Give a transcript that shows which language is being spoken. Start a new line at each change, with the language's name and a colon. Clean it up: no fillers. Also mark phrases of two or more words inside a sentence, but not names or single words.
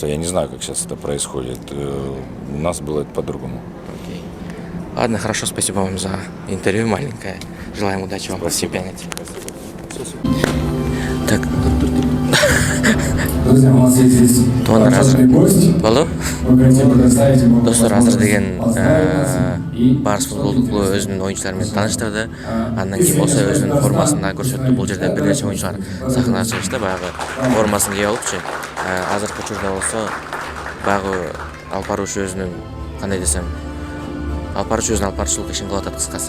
Russian: Я не знаю, как сейчас это происходит. У нас было это по-другому. Окей. Ладно, хорошо, спасибо вам за интервью маленькое. Желаем удачи вам в чемпионате. Так. Друзья, у нас есть здесь почетный гость.
Kyrgyz: Болу?
Russian: Мы хотим предоставить ему
Kyrgyz: Достор, азыр деген
Russian: и
Kyrgyz: Барыс футболдук клубу өзүнүн оюнчуларымен тааныштырды. Андан кийин болсо өзүнүн формасын да көрсөттү. Бул жерде бир нече оюнчулар сахнага чыгышты, баягы формасын кийип алыпчы. Азыркы учурда болсо баягы алып баруучу өзүнүн кандай десем алып баруучу өзүнүн алып баруучулук ишин кылып атат кыскасы.